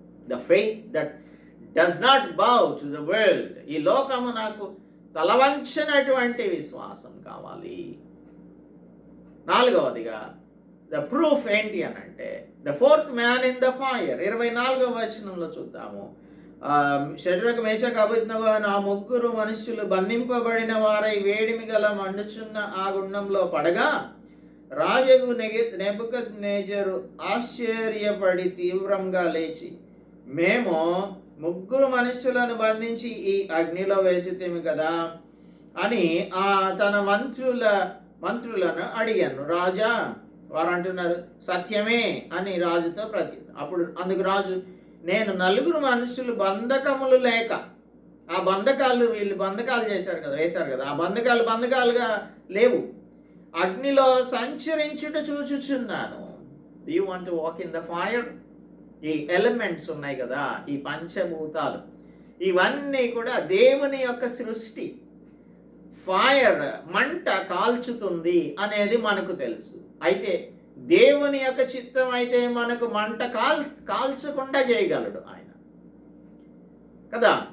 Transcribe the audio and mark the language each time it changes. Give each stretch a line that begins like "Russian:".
English: The faith that does not bow to the world.
Telugu: ఈ లోకము నాకు తలవంచనటువంటి విశ్వాసం కావాలి. 4వదిగా
English: the proof
Telugu: ఏంటి అని అంటే,
English: The fourth man in the fire.
Telugu: 24వ వచనంలో చూద్దాము. షడ్రక్ మేషక్ అబేద్నెగో అనే ఆ 3 మనుష్యులు బంధింపబడిన వారై వేడిమి గల మండుచున్న ఆ గుండంలో పడగా రాజగు నెబుకద్నెజరు ఆశ్చర్యపడి తీవ్రంగా లేచి, మేము 3 మనుషులను బంధించి ఈ అగ్నిలో వేసితేమి కదా అని తన మంత్రులను అడిగాను. రాజా, వారు అంటున్నారు సత్యమే అని రాజుతో అప్పుడు అందుకు రాజు, నేను 4 మనుషులు బంధకములు లేక, ఆ బంధకాలు వీళ్ళు బంధకాలు వేశారు కదా, ఆ బంధకాలుగా లేవు, అగ్నిలో సంచరించుట చూచుచున్నాను.
English: Do you want to walk in the fire?
Telugu: ఈ ఎలిమెంట్స్ ఉన్నాయి కదా, ఈ పంచభూతాలు, ఇవన్నీ కూడా దేవుని యొక్క సృష్టి. ఫైర్, మంట కాల్చుతుంది అనేది మనకు తెలుసు. అయితే దేవుని యొక్క చిత్తం అయితే మనకు మంట కాల్చకుండా చేయగలడు ఆయన కదా.